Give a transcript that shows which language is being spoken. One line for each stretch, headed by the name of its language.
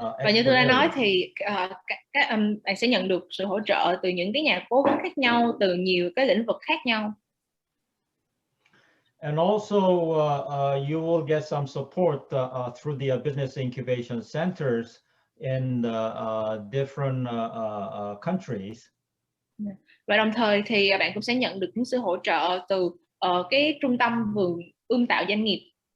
Vietnamese: Và như tôi đã nói thì bạn sẽ nhận được sự hỗ trợ từ những cái nhà cố vấn khác nhau, từ nhiều cái lĩnh vực khác nhau.
English: And also you will get some support through the business incubation centers in different countries.
Vietnamese: Và đồng thời thì bạn cũng sẽ nhận được những sự hỗ trợ từ cái trung tâm vườn ươm tạo doanh nghiệp.